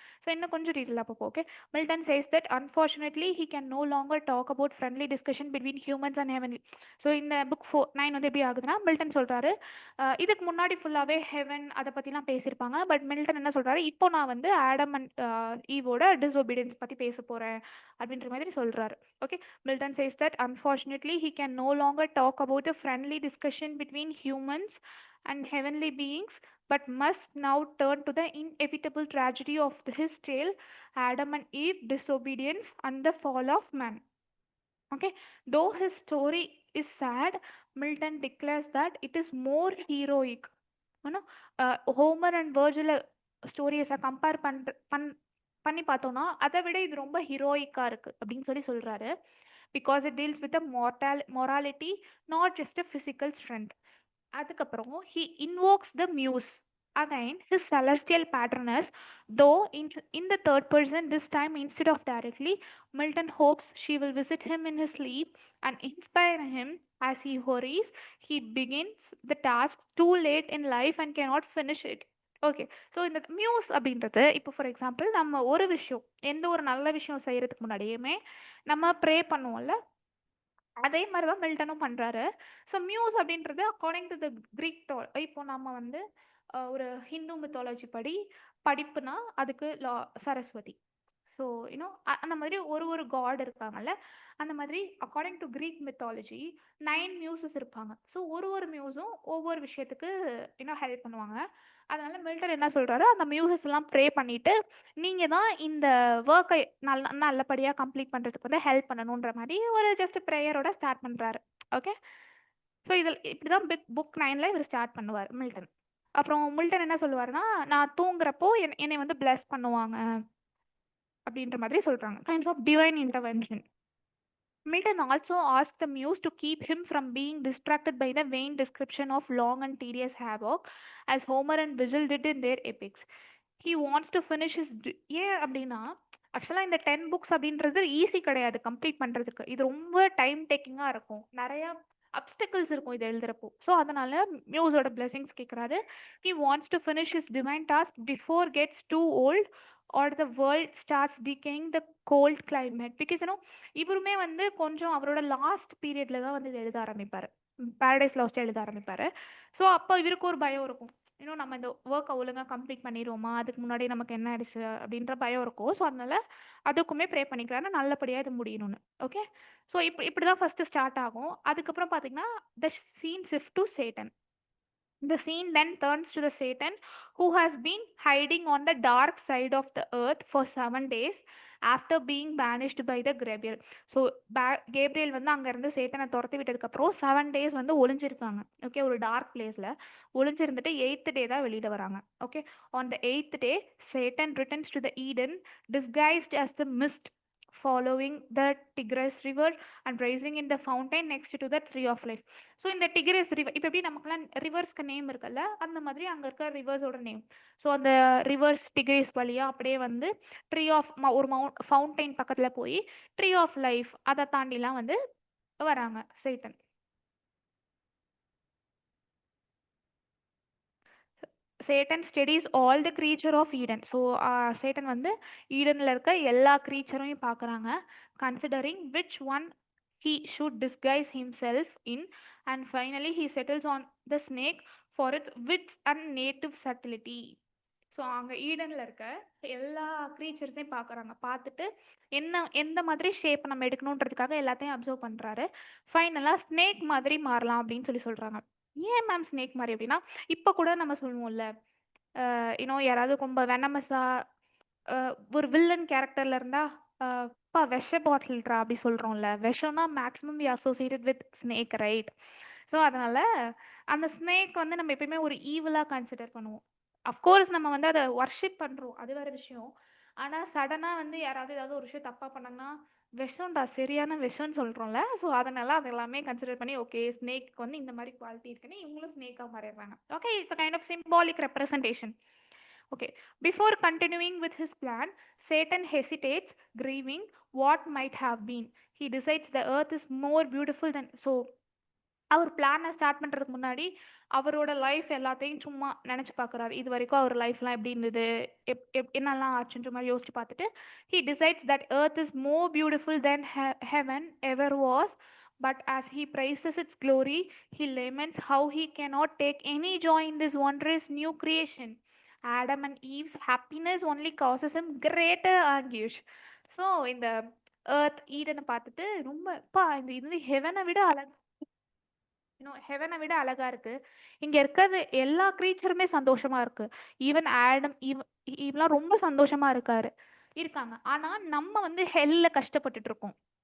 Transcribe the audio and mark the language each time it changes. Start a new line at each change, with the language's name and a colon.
Tamil: So இன்னும் கொஞ்சம் டீட்டெயிலாக பார்ப்போம்.
English: Okay, Milton says that unfortunately he can no longer talk about friendly discussion between humans and heavenly.
Tamil: So இந்த book 9 வந்து எப்படி ஆகுதுன்னா, மில்டன் சொல்கிறாரு, இதுக்கு முன்னாடி ஃபுல்லாகவே ஹெவன் அதை பற்றிலாம் பேசியிருப்பாங்க. பட் மில்டன் என்ன சொல்கிறாரு, இப்போ நான் வந்து ஆடம் அண்ட் ஈவோட டிஸ்ஒபீடியன்ஸ் பற்றி பேச போகிறேன் அப்படின்ற மாதிரி சொல்கிறாரு.
English: ஓகே, Milton says that unfortunately he can no longer talk about a friendly discussion between humans and heavenly beings, but must now turn to the inevitable tragedy of his tale, Adam and Eve, disobedience and the fall of man. Okay, though his story is sad, Milton declares that it is more heroic.
Tamil: Homer and Virgil ஸ்டோரியஸை compare பண்ணி பார்த்தோன்னா அதை விட இது ரொம்ப ஹீரோயிக்காக இருக்குது அப்படின்னு சொல்கிறாரு.
English: Because it deals with morality, not just a physical strength.
Tamil: அதுக்கப்புறம்
English: he invokes the muse, again his celestial patroness, though in the third person this time instead of directly. Milton hopes she will visit him in his sleep and inspire him as he hurries. He begins the task too late in life and cannot finish it.
Tamil: Okay, so இந்த muse அப்படின்றது இப்போ
English: for example
Tamil: நம்ம ஒரு விஷயம், எந்த ஒரு நல்ல விஷயம் செய்கிறதுக்கு முன்னாடியுமே நம்ம ப்ரே பண்ணுவோம்ல, அதே மாதிரி தான் மில்டனும் பண்ணுறாரு. ஸோ மியூஸ் அப்படின்றது
English: according to the Greek
Tamil: இப்போ நம்ம வந்து ஒரு ஹிந்து மித்தாலஜி படி படிப்புனா அதுக்கு சரஸ்வதி. ஸோ அந்த மாதிரி ஒரு காட் இருக்காங்கல்ல, அந்த மாதிரி
English: according to Greek mythology
Tamil: 9 Muses இருப்பாங்க. ஸோ ஒரு மியூஸும் ஒவ்வொரு விஷயத்துக்கு ஹெல்ப் பண்ணுவாங்க. அதனால மில்டன் என்ன சொல்றாரு, அந்த மியூசஸ் எல்லாம் ப்ரே பண்ணிட்டு நீங்க தான் இந்த ஒர்க்கை நல்லபடியாக கம்ப்ளீட் பண்ணுறதுக்கு வந்து ஹெல்ப் பண்ணணுன்ற மாதிரி ஒரு ஜஸ்ட் ப்ரேயரோட ஸ்டார்ட் பண்ணுறாரு. ஓகே, ஸோ இதில் இப்படி தான் புக் 9ல் இவர் ஸ்டார்ட் பண்ணுவார் மில்டன். அப்புறம் மில்டன் என்ன சொல்லுவாருன்னா, நான் தூங்குறப்போ என்னை வந்து பிளஸ் பண்ணுவாங்க அப்படின்ற மாதிரி சொல்கிறாங்க.
English: Kinds of divine intervention. Milton also asked the muse to keep him from being distracted by the vain description of long and tedious havoc, as Homer and Virgil did in their epics. He wants to finish his
Tamil: ஏன் அப்படின்னா, ஆக்சுவலாக இந்த 10 books அப்படின்றது easy கிடையாது complete பண்ணுறதுக்கு. இது ரொம்ப time டேக்கிங்காக இருக்கும், நிறையா அப்டிக்கல்ஸ் இருக்கும் இது எழுதுறப்போ. ஸோ அதனால மியூஸோட பிளெஸிங்ஸ் கேட்குறாரு.
English: He wants to finish his divine task before gets too old or the world starts decaying the cold climate. Because
Tamil: இவருமே வந்து கொஞ்சம் அவரோட லாஸ்ட் பீரியட்ல தான் வந்து இது எழுத ஆரம்பிப்பார், பேரடைஸ் லாஸ்ட் எழுத ஆரம்பிப்பார். ஸோ அப்போ இவருக்கு ஒரு பயம் இருக்கும், நம்ம இந்த ஒர்க்கை ஒழுங்காக கம்ப்ளீட் பண்ணிடுவோமா, அதுக்கு முன்னாடி நமக்கு என்ன ஆயிடுச்சு அப்படின்ற பயம் இருக்கும். ஸோ அதனால அதுக்குமே ப்ரே பண்ணிக்கிறாரு நல்லபடியாக இது முடியணும்னு. ஓகே, ஸோ இப்படி தான் ஃபஸ்ட்டு ஸ்டார்ட் ஆகும். அதுக்கப்புறம் பார்த்தீங்கன்னா
English: The scene shift to Satan. The scene then turns to the Satan, who has been hiding on the dark side of the earth for 7 days after being banished by the Gabriel.
Tamil: So Gabriel வந்து அங்கேருந்து சேட்டனை துரத்தி விட்டதுக்கப்புறம் 7 days வந்து ஒளிஞ்சிருக்காங்க. Okay, ஒரு dark பிளேஸில் ஒளிஞ்சிருந்துட்டு 8th day தான் வெளியிட வராங்க.
English: Okay, on the 8th day Satan returns to the Eden disguised as the mist, following the Tigris river and rising in the fountain next to the tree of life.
Tamil: So இந்த decrease river இப்போ எப்படி நமக்குலாம் ரிவர்ஸ்க்கு name இருக்குல்ல, அந்த மாதிரி அங்கே இருக்க ரிவர்ஸோட name. So அந்த ரிவர்ஸ் டிகிரிஸ் வழியாக அப்படியே வந்து ட்ரீ ஆஃப் ஒரு ஃபவுண்டைன் பக்கத்தில் போய் ட்ரீ ஆஃப் லைஃப் அதை தாண்டிலாம் வந்து வராங்க Satan.
English: Satan studies all the creature of Eden.
Tamil: So Satan வந்து ஈடனில் இருக்க எல்லா க்ரீச்சரையும் பார்க்குறாங்க,
English: Considering which one he should disguise himself in, and finally he settles on the snake for its wits and native subtlety.
Tamil: So அங்கே ஈடனில் இருக்க எல்லா க்ரீச்சர்ஸையும் பார்க்குறாங்க, பார்த்துட்டு எந்த மாதிரி ஷேப் நம்ம எடுக்கணுன்றதுக்காக எல்லாத்தையும் அப்சர்வ் பண்ணுறாரு. ஃபைனலாக ஸ்னேக் மாதிரி மாறலாம் அப்படின்னு சொல்கிறாங்க. ஏன் மேம் ஸ்னேக் மாதிரி அப்படின்னா, இப்போ கூட நம்ம சொல்லுவோம்ல, யாராவது ரொம்ப வெனமஸாக ஒரு வில்லன் கேரக்டரில் இருந்தால் விஷ பாட்டில்ரா அப்படி சொல்கிறோம்ல, விஷம்னா
English: Maximum we associated with snake, right?
Tamil: So அதனால் அந்த ஸ்னேக் வந்து நம்ம எப்பயுமே ஒரு ஈவலாக கன்சிடர் பண்ணுவோம். அஃப்கோர்ஸ் நம்ம வந்து அதை வர்ஷிப் பண்ணுறோம், அது வேறு விஷயம். ஆனால் சடனாக வந்து யாராவது ஏதாவது ஒரு விஷயம் தப்பாக பண்ணாங்கன்னா விஷம்டா சரியான விஷம்னு சொல்கிறோம்ல, ஸோ அதனால் அது எல்லாமே கன்சிடர் பண்ணி ஓகே ஸ்னேக்கு வந்து இந்த மாதிரி குவாலிட்டி இருக்குன்னு இவங்களும் ஸ்னேக்காக மாறிடுறாங்க.
English: Okay, it's kind of symbolic representation. Okay, before continuing with his plan, Satan hesitates, grieving what might have been. He decides the earth is more beautiful than. So அவர் பிளானை start பண்ணுறதுக்கு முன்னாடி அவரோட life எல்லாத்தையும் சும்மா நினச்சி பார்க்குறாரு, இது வரைக்கும் அவர் லைஃப்லாம் எப்படி இருந்தது, என்னெல்லாம் ஆச்சுன்ற மாதிரி யோசிச்சு பார்த்துட்டு he decides that earth is more beautiful than heaven ever was. But as he praises its glory, he laments how he cannot take any joy in this wondrous new creation. Adam and Eve's happiness only causes him greater anguish.
Tamil: So இந்த earth ஈடனை பார்த்துட்டு ரொம்ப இது ஹெவனை விட ஹெவனை விட அழகா இருக்கு, இங்க இருக்கிறது எல்லா க்ரீச்சருமே சந்தோஷமா இருக்கு, ஈவன் ஆடம் ஈவெல்லாம் ரொம்ப சந்தோஷமா இருக்காங்க. ஆனா நம்ம வந்து ஹெல்ல கஷ்டப்பட்டுட்டு இருக்கோம்.